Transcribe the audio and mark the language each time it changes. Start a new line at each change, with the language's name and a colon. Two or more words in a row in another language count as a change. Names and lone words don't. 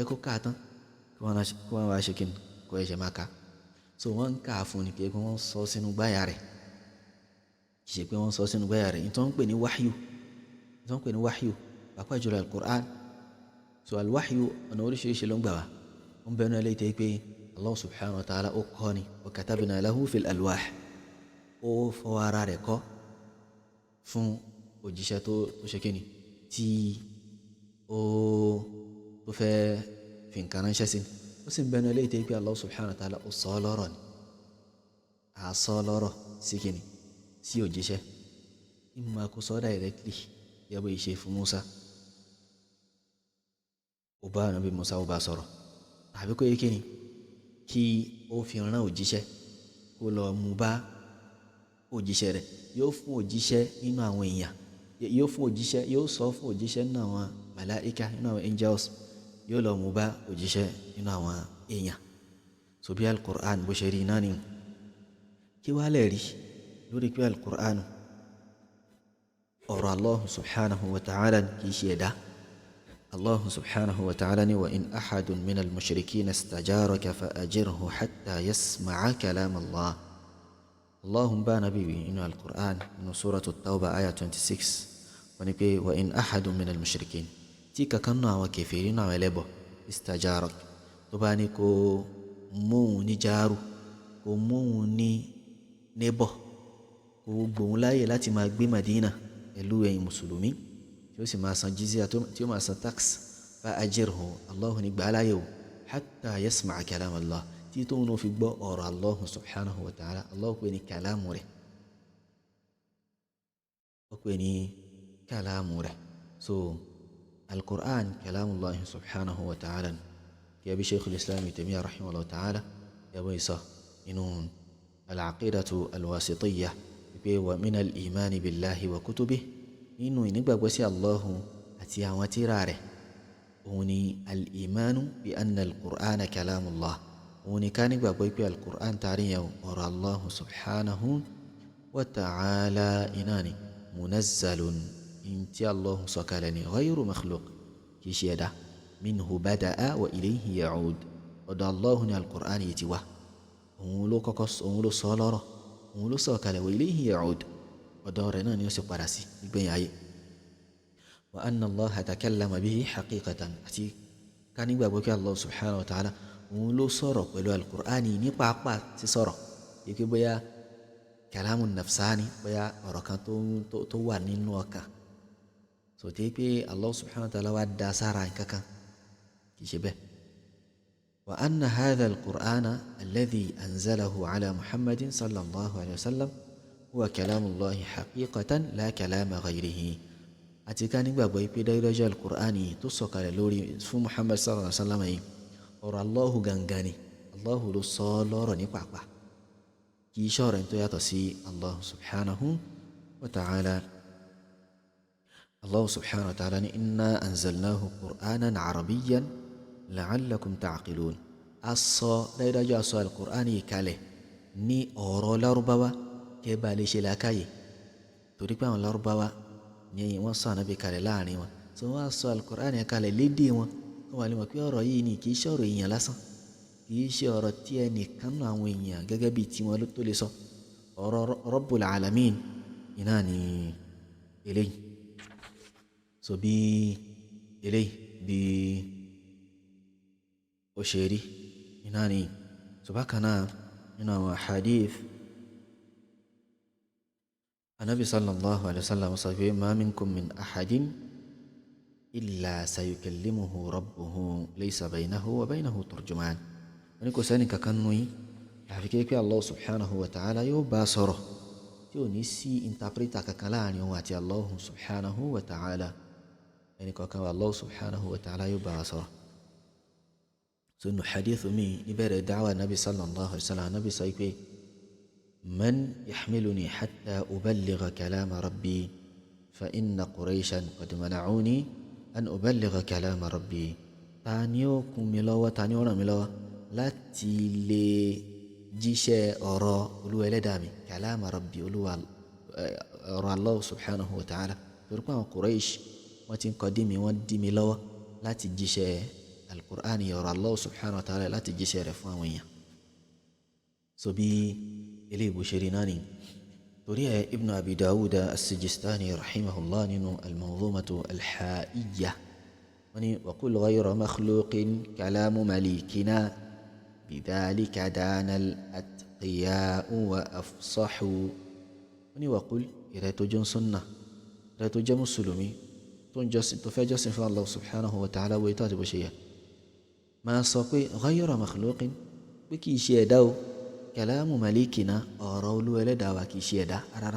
Yoruba: kó kà á tán kí wọ́n wá ṣe kíni kó ẹ̀ṣẹ̀ máa kà so wọ́n ń kà fún ni pé wọ́n sọ sínú gbáyà rẹ̀ kì í ṣe pé wọ́n sọ sínú gbáyà rẹ̀ nítorí wọ́n ń pè ní wahyu pàápàá jùlọ al-Qur'an so al-wahyu ọ̀nà oríṣiríṣi ló ń gbà wá wọ́n bẹ̀rù náà léyìí pé
Arabic: الله سبحانه وتعالى
Yoruba: ó kọ́ ni
Arabic: وكتبنا له في الألواح
Yoruba: ó fọ ara rẹ̀ kọ́ fún òjíṣẹ́ tó ṣe kíni tí ó fẹ́ fi nǹkan ránṣẹ́ sí ó ó sì ń bẹnu eléyìí tẹ́ pé
Arabic: الله سبحانه وتعالى
Yoruba: ó sọ ọ́ lọ́rọ̀ ni àsọ lọ́rọ̀ sí kìnnì sí òjíṣẹ́ ìmọ̀ kó sọ directly yẹ bó ṣe fún Musa ó bá Ànábì Musa ó bá sọ̀rọ̀ tàbí kó yẹ kìnnì kí ó fi rán òjíṣẹ́ kó lọ mú bá òjíṣẹ́ rẹ̀ yóò fún òjíṣẹ́ nínú àwọn èèyàn yóò sọ fún òjíṣẹ́ nínú àwọn màláíkà nínú àwọn angels yóò lọ mú bá òjíṣẹ́ nínú àwọn èèyàn so bí al-Qur'an bó ṣe rí náà ni kí wá lè rí lórí pé al-Qur'an ọ̀rọ̀
Arabic: الله سبحانه وتعالى
Yoruba: kì í ṣe ẹ̀dá
Arabic: الله سبحانه وتعالى
Yoruba: ni
Arabic: وإن أحد من المشركين استجارك فأجره حتى يسمع كلام الله الله
Yoruba: bá nabi wí inú al-Qur'an inú suratu Tawbah ayah 26 wọ́n ní pé
Arabic: وإن أحد من المشركين
Yoruba: tí kankan náà àwọn kèfèrí náà ẹlẹ́bọ istajarak tó bá ní kó móhun ní jaaru kó móhun ní nébọ̀ kó gbóhun láyè láti máa gbé Madina pẹ̀lú ẹ̀yin mùsùlùmí tí ó sì máa san jizya tí ó máa san tax
Arabic: فأجره
Yoruba: Allahu ní gbà láyè o
Arabic: حتى يسمع كلام الله
Yoruba: tí tóun náà fi gbọ́ ọ̀rọ̀
Arabic: الله سبحانه وتعالى
Yoruba: Allah pè ní kàlámù rẹ̀ ó pè ní kàlámù rẹ̀ so al-Qur'an
Arabic: كلام الله سبحانه وتعالى
Yoruba: kí abi Shaykhul Islam Ibn Taymiyyah
Arabic: رحمه الله تعالى
Yoruba: yabo isa inú al-aqidatu al-wasitiyyah pé wa
Arabic: من الإيمان بالله وكتبه
Yoruba: nínú ìnígbàgbọ́ sí Allahu àti àwọn tírà rẹ̀ òun ni
Arabic: الإيمان بأن القرآن
Yoruba: kalamullah òun ni ká nígbàgbọ́ pé al-Qur'an tàrí yẹn ọ̀rọ̀
Arabic: الله سبحانه وتعالى
Yoruba: iná ni munazzalun in tí Allahu sọ̀kalẹ̀ ni
Arabic: غير مخلوق
Yoruba: kì í ṣe ẹ̀dá
Arabic: منه بدأ وإليه يعود
Yoruba: ọ̀dọ̀ Allahu ni al-Qur'an yìí ti wá òun ló sọ lọ́rọ̀ òun ló sọ̀kalẹ̀
Arabic: وإليه يعود
Yoruba: ọ̀dọ̀ rẹ̀ náà ni ó sì padà sí nígbẹ̀yìn ayé
Arabic: وأن الله تكلم به حقيقة
Yoruba: àti ká nígbàgbọ́ pé
Arabic: الله سبحانه وتعالى
Yoruba: òun ló sọ̀rọ̀ pẹ̀lú al-Qur'ani ní pàápàá sí sọ̀rọ̀ yìí pé bóyá
Arabic: كلام نفساني
Yoruba: bóyá ọ̀rọ̀ kan tó wà nínú ọkàn so tí pé
Arabic: الله سبحانه وتعالى
Yoruba: wá dá sára nǹkankan kì í ṣe bẹ́ẹ̀
Arabic: وأن هذا القرآن الذي أنزله على محمد صلى الله عليه وسلم هو كلام الله حقيقة لا كلام غيره
Yoruba: àti ká nígbàgbọ́ pé dájúdájú al-Qur'ani tó sọ̀kalẹ̀ lórí fún Muhammad
Arabic: صلى الله عليه وسلم
Yoruba: yìí ọ̀rọ̀ Allahu gangan ni Allahu ló sọ lọ́rọ̀ ní pàápàá kì í ṣọ̀rọ̀ tó yàtọ̀ sí
Arabic: الله سبحانه وتعالى الله سبحانه وتعالى
Yoruba: ni
Arabic: إنا أنزلناه قرآنا عربيا لعلكم تعقلون
Yoruba: asọ dájúdájú asọ al-Qur'ani kalẹ̀ ní ọ̀rọ̀ Lárúbáwá kẹ́ bá lè ṣe làákàyè torí pé àwọn Lárúbáwá ni wọ́n sọ Ànábì kalẹ̀ láàrin wọn tí wọ́n á sọ al-Qur'ani kalẹ̀ lédè wọn wọ́n wà lè mọ̀ pé ọ̀rọ̀ yìí ni kì í ṣe ọ̀rọ̀ èèyàn lásán kì í ṣe ọ̀rọ̀ tí ẹnìkan náà àwọn èèyàn gẹ́gẹ́ bíi tiwọn tó lè sọ ọ̀rọ̀
Arabic: رب العالمين
Yoruba: iná ni eléyìí so bí eléyìí bí ó ṣe rí iná ni so bákan náà nínú àwọn hadith Ànábì
Arabic: صلى الله عليه وسلم
Yoruba: sọ pé
Arabic: ما منكم من أحد إلا سيكلمه ربه ليس بينه وبينه ترجمان
Yoruba: wọ́n ní kò sẹ́ni kankan nù yín àfi kéèké
Arabic: الله سبحانه وتعالى
Yoruba: yóò bá sọ̀rọ̀ tí ò ní sí interpreter kankan láàrin òun àti
Arabic: الله سبحانه وتعالى
Yoruba: ẹni kankan wa
Arabic: الله سبحانه وتعالى
Yoruba: yóò bá sọ̀rọ̀ sunu hadithu mi níbẹ̀rẹ̀
Arabic: دعوة النبي صلى الله عليه وسلم
Yoruba: nabi sọ pé
Arabic: من يحملني حتى أبلغ كلام ربي فإن قريشا قد منعوني أن أبلغ كلام ربي
Yoruba: ta ni ó kún mi lọ́wọ́ ta ni ó ràn mí lọ́wọ́ láti lè jíṣẹ́ ọ̀rọ̀ Olúwa Ẹlẹ́dàá mi
Arabic: كلام ربي
Yoruba: Olúwa ọ̀rọ̀
Arabic: الله سبحانه وتعالى
Yoruba: torí pé àwọn Quraysh wọ́n ti ń kọ́ dí mi wọ́n dí mi lọ́wọ́ láti jíṣẹ́ al-Qur'ani ọ̀rọ̀
Arabic: الله سبحانه وتعالى
Yoruba: láti jíṣẹ́ rẹ̀ fún àwọn èèyàn so bí eléyìí bó ṣe rí náà ni torí ẹ Ibn Abi Dawud as-Sijistani rahimahullah nínú al-Manzumatu al-Ha'iyya wọ́n ní
Arabic: وقل غير مخلوق كلام مليكنا بذلك دان الأتقياء وأفصحوا
Yoruba: wọ́n ní
Arabic: وقل
Yoruba: ìrẹ́ tó jẹ́ sunna ìrẹ́ tó jẹ́ mùsùlùmí tó fẹ́ jọ́sìn fún
Arabic: الله سبحانه وتعالى
Yoruba: wo ètò àti bó ṣe yẹ máa sọ pé
Arabic: غير مخلوق
Yoruba: pé kì í ṣe ẹ̀dá o
Arabic: كلام مليكنا
Yoruba: ọ̀rọ̀ olúwa ẹlẹ́dàá wa kì í ṣe ẹ̀dá rárá.